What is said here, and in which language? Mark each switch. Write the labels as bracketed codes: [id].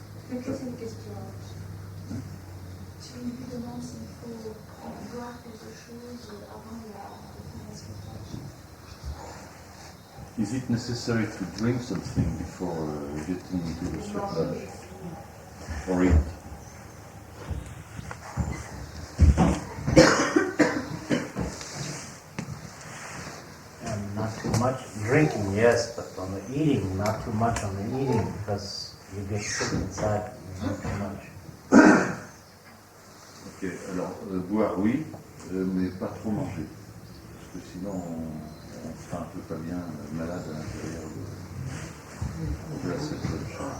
[fr] Mais c'est une question. Si on lui demande s'il faut boire quelque chose avant la spectacle. [en] Is it necessary to drink something before getting into the sweat lodge? Or eat? And not too much drinking, yes, but on the eating, not too much on the eating, because you get sick inside, you drink too much. [fr] Ok, alors boire oui, mais pas trop manger. Parce que sinon on sera un peu pas bien malade à l'intérieur de la sweat lodge.